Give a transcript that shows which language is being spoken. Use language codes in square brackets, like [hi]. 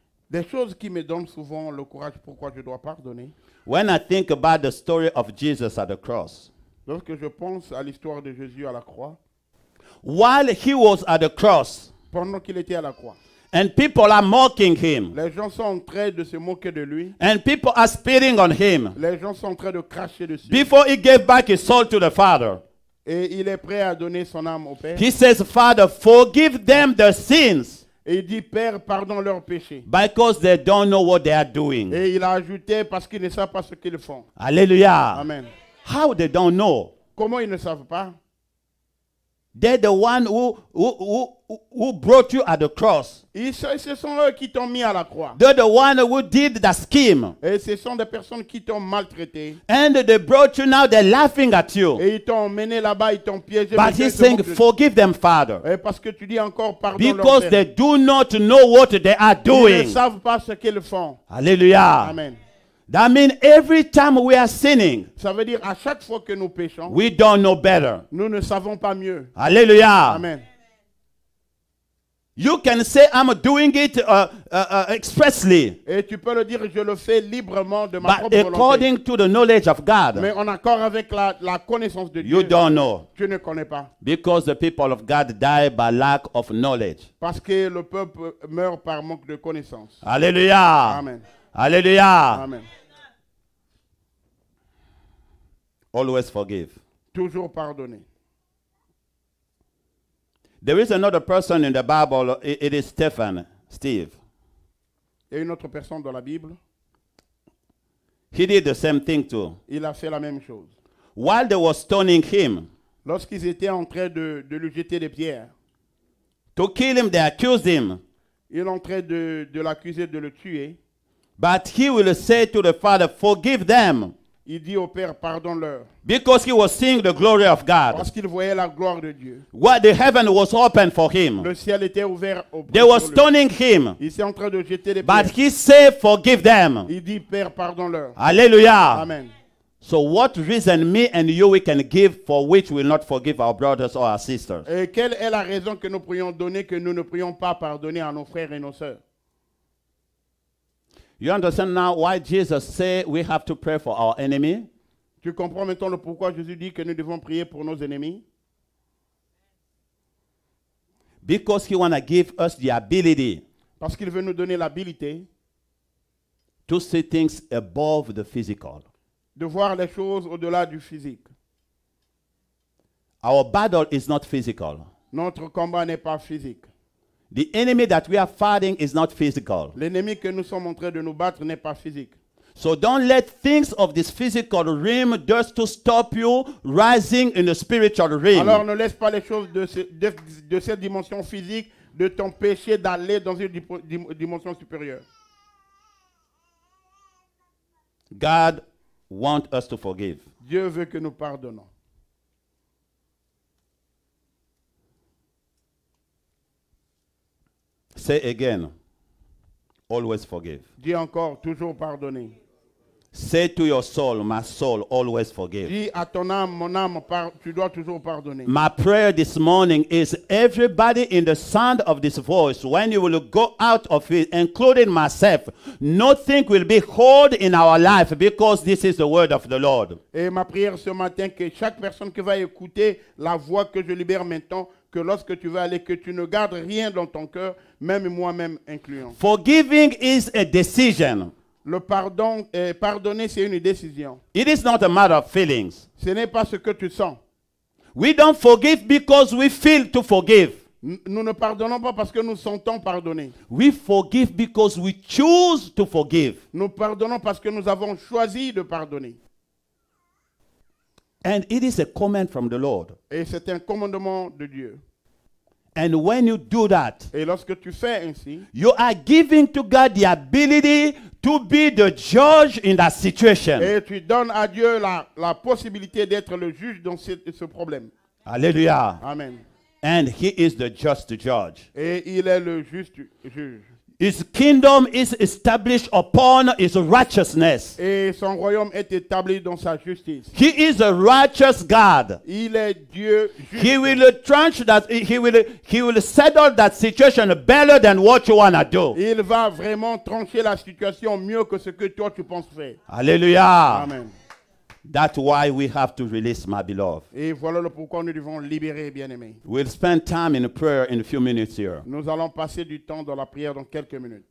[fr] Des choses qui me donnent souvent le courage pourquoi je dois pardonner. [en] When I think about the story of Jesus at the cross, [fr] Lorsque je pense à l'histoire de Jésus à la croix, [en] while he was at the cross [fr] pendant qu'il était à la croix, [en] and people are mocking him [fr] les gens sont en train de se moquer de lui. [en] and people are spitting on him, [fr] Les gens sont en train de cracher dessus. [en] before he gave back his soul to the Father, [fr] Et il est prêt à donner son âme au Père. [en] he says, Father, forgive them their sins [fr] Et il dit, Père, pardonne leurs péchés. [en] because they don't know what they are doing. [fr] Et il a ajouté, parce qu'ils ne savent pas ce qu'ils font. [en] Hallelujah. Amen. How they don't know? [fr] Comment ils ne savent pas? [en] They're the one who brought you at the cross. [fr] Ce sont eux qui t'ont mis à la croix. [en] They're the one who did the scheme. [fr] Et ce sont des personnes qui t'ont maltraité. [en] And they brought you now, they're laughing at you. [fr] Et ils t'ont emmené là-bas, ils t'ont piégé. [en] But [fr] Maintenant, [en] he's [fr] ils se [en] saying, [fr] moquent de toi. [en] forgive them, Father. [fr] Et parce que tu dis encore pardon leur [en] Because [fr] Père. [en] they do not know what they are [fr] Ils ne [en] doing. [fr] savent pas ce qu'ils font. [en] Hallelujah. Amen. That means every time we are sinning, [fr] Ça veut dire à chaque fois que nous péchons, [en] we don't know better. [fr] nous ne savons pas mieux. [en] Hallelujah. Amen. You can say, I'm doing it expressly, [fr] Et tu peux le dire, je le fais librement de ma [en] but [fr] propre volonté. [en] according to the knowledge of God, [fr] Mais en accord avec la connaissance de [en] you [fr] Dieu, [en] don't know. [fr] tu ne connais pas. [en] Because the people of God die by lack of knowledge. [fr] Parce que le peuple meurt par manque de connaissance. [en] Hallelujah. Amen. Hallelujah. Amen. Always forgive. [fr] Toujours pardonner. [en] There is another person in the Bible. It is Steve. [fr] Et une autre personne dans la Bible, [en] He did the same thing too. [fr] il a fait la même chose. [en] While they were stoning him [fr] Lorsqu'ils étaient en train de lui jeter des pierres, [en] to kill him, they accused him. [fr] ils sont en train de l'accuser de le tuer. [en] But he will say to the Father, forgive them. [fr] Il dit au Père, pardonne-leur. [en] Because he was seeing the glory of God. [fr] Parce qu'il voyait la gloire de Dieu. [en] What the heaven was open for him. [fr] Le ciel était ouvert au [en] They were [fr] sur lui. [en] stoning him. [fr] Il était en train de jeter des [en] But [fr] pierres. [en] he said, forgive them. [fr] Il dit, Père, pardonne-leur. [en] Hallelujah. Amen. So what reason me and you we can give for which we will not forgive our brothers or our sisters? [fr] Et quelle est la raison que nous pourrions donner que nous ne pourrions pas pardonner à nos frères et nos sœurs? [en] You understand now why Jesus said we have to pray for our enemy? [fr] Tu comprends maintenant le pourquoi Jésus dit que nous devons prier pour nos ennemis? [en] Because he want to give us the ability [fr] Parce qu'il veut nous donner l'habilité [en] to see things above the physical. [fr] de voir les choses au-delà du physique. [en] Our battle is not physical. [fr] Notre combat n'est pas physique. [en] The enemy that we are fighting is not physical. [fr] L'ennemi que nous sommes en train de nous battre n'est pas physique. [en] So don't let things of this physical realm just to stop you rising in the spiritual realm. [fr] Alors ne laisse pas les choses de cette dimension physique de t'empêcher d'aller dans une dimension supérieure. [en] God wants us to forgive. [fr] Dieu veut que nous pardonnons. [en] Say again, always forgive. [fr] Dis encore, toujours pardonner. [en] Say to your soul, my soul, always forgive. [fr] Dis à ton âme, mon âme, tu dois toujours pardonner. [en] My prayer this morning is everybody in the sound of this voice, when you will go out of it, including myself, nothing will be hold in our life because this is the word of the Lord. [fr] Et ma prière ce matin, que chaque personne qui va écouter la voix que je libère maintenant, que lorsque tu vas aller, que tu ne gardes rien dans ton cœur, même moi-même incluant. [en] Forgiving is a decision. [fr] Le pardon, pardonner, c'est une décision. [en] It is not a matter of feelings. [fr] Ce n'est pas ce que tu sens. [en] We don't forgive because we feel to forgive. [fr] Nous ne pardonnons pas parce que nous sentons pardonner. [en] We forgive because we choose to forgive. [fr] Nous pardonnons parce que nous avons choisi de pardonner. [en] And it is a command from the Lord. [fr] Et c'est un commandement de Dieu. [en] And when you do that, [fr] Et lorsque tu fais ainsi, [en] you are giving to God the ability to be the judge in that situation. [fr] et tu donnes à Dieu la possibilité d'être le juge dans ce problème. [en] Hallelujah. Amen. And he is the just judge. [fr] Et il est le juste juge. [en] His kingdom is established upon his righteousness. [fr] Et son royaume est établi dans sa justice. [en] He is a righteous God. [fr] Il est Dieu juste. [en] He will tranche that he will settle that situation better than what you wanna do. [fr] Il va vraiment trancher la situation mieux que ce que toi tu penses faire. [en] Hallelujah. Amen. That's why we have to release, my beloved. [fr] Et voilà le pourquoi nous devons libérer, bien-aimés. [en] We'll spend time in prayer in a few minutes here. [fr] Nous allons passer du temps dans la prière dans quelques minutes.